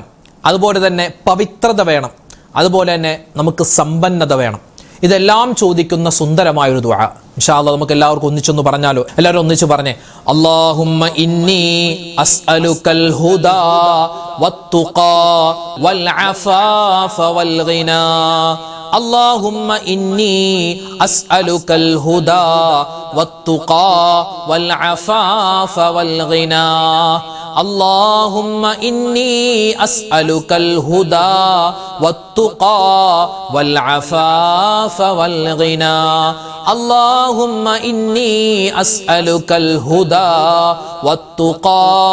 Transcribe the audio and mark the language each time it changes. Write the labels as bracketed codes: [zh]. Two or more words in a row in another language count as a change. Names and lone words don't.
[ml] അതുപോലെ തന്നെ പവിത്രത വേണം. അതുപോലെ തന്നെ നമുക്ക് സമ്പന്നത വേണം. ഇതെല്ലാം ചോദിക്കുന്ന സുന്ദരമായൊരു ദുആ. [ar] إن شاء الله [ml] നമുക്ക് എല്ലാവർക്കും ഒന്നിച്ചൊന്ന് പറഞ്ഞാലോ? എല്ലാവരും ഒന്നിച്ച് പറഞ്ഞേ, [ar] اللهم إني أسألك الهدى والتقى والعفاف والغنى. اللهم إني أسألك الهدى والتقى والعفاف والغنى. اللهم إني أسألك الهدى والتقى والعفاف والغنى اللهم إني أسألك الهدى والتقى